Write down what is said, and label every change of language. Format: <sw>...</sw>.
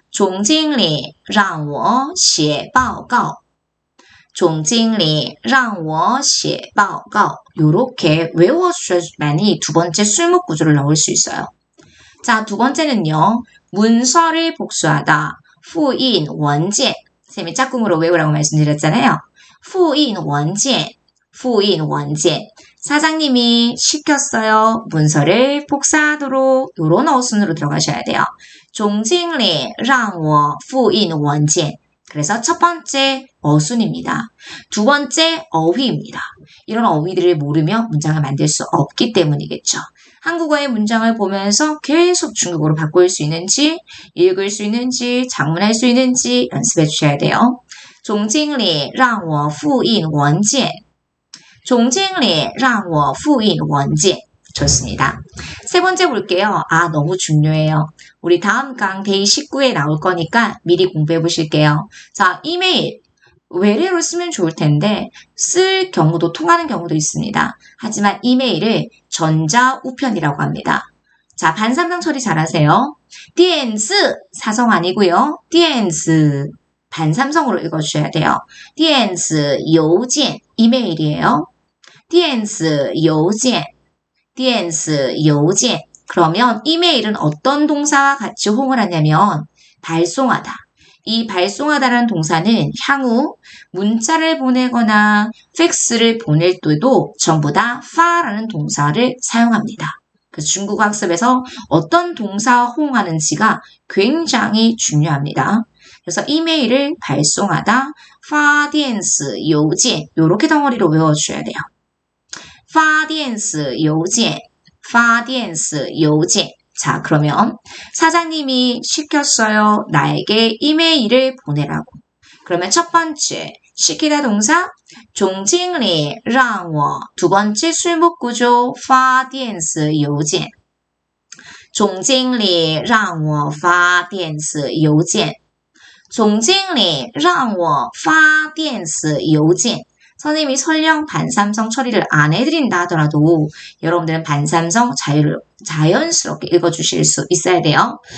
<zh>总经理让我写报告总经理让我写报告</zh> <ko>요렇게 외워주셔야만이 두 번째 술목 구조를 넣을 수 있어요. 자, 두 번째는요. 문서를 복수하다.</ko> <zh>复印文件</zh> <ko>선생님이 짝꿍으로 외우라고 말씀드렸잖아요.</ko> <zh>复印文件复印文件</zh> <ko>사장님이 시켰어요. 문서를 복사하도록 요런 어순으로 들어가셔야 돼요.</ko> <zh>总经理让我复印文件</zh> <ko>그래서 첫 번째 어순입니다. 두 번째 어휘입니다. 이런 어휘들을 모르면 문장을 만들 수 없기 때문이겠죠. 한국어의 문장을 보면서 계속 중국어로 바꿀 수 있는지, 읽을 수 있는지, 작문할 수 있는지 연습해 주셔야 돼요.</ko> <zh>总经理让我复印文件总经理让我复印文件</zh> <ko>좋습니다. 세 번째 볼게요. 아, 너무 중요해요. 우리 다음 강 데이 19에 나올 거니까 미리 공부해 보실게요. 자, 이메일 외래로 쓰면 좋을 텐데 쓸 경우도 통하는 경우도 있습니다. 하지만 이메일을 전자우편이라고 합니다. 자, 반삼성 처리 잘하세요. 电子 사성 아니고요. 电子 반삼성으로 읽어주셔야 돼요.</ko> <zh>电子邮件</zh> <ko>이메일이에요.</ko> <zh>电子邮件电子邮件</zh> <ko>그러면 이메일은 어떤 동사와 같이 호응을 하냐면 발송하다. 이 발송하다라는 동사는 향후 문자를 보내거나 팩스를 보낼 때도 전부 다 파라는 동사를 사용합니다. 그래서 중국어 학습에서 어떤 동사와 호응하는지가 굉장히 중요합니다. 그래서 이메일을 발송하다,</ko> <zh>发电子邮件</zh> <ko>이렇게 덩어리로 외워주셔야 돼요.</ko> <zh>发电子邮件发电子邮件</zh> <ko>자, 그러면 사장님이 시켰어요. 나에게 이메일을 보내라고. 그러면 첫 번째 시키다 동사</ko> <zh>总经理让我</zh> <ko>두 번째 술목 구조</ko> <zh>发电子邮件总经理让我发电子邮件总经理让我发电子邮件</zh> <ko>선생님이 설령 반삼성 처리를 안 해드린다 하더라도 여러분들은 반삼성 자연스럽게 읽어주실 수 있어야 돼요.</ko>